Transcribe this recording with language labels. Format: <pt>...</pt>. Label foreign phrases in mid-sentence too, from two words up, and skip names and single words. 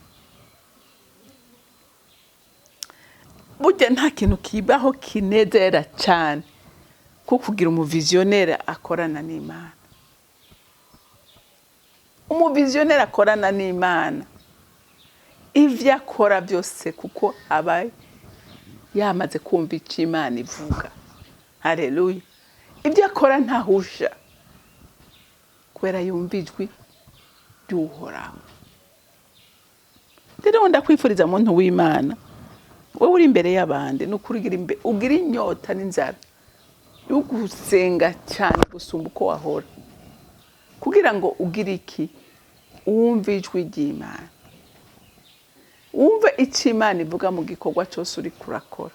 <rn>Burya nta kintu kibaho kinezera cyane kuko kugira umuvizioneri akorana n'Imana. Umuvizioneri akorana n'Imana, ivyo akora byose kuko aba yamaze kumva icyo Imana ivuga. Haleluya. Ibyo akora ntahusha, kubera yumva ijwi ry'Uhoraho. Rero ndakwifuriza muntu w'Imana, wowe uri imbere y'abandi, ugira inyota n'inzara yo gusenga cyane gusumba uko wahora, kugira ngo ugire iki, wumve ijwi ry'Imana, wumve icyo Imana ivuga mu gikorwa cyose uri kurakora.</rn>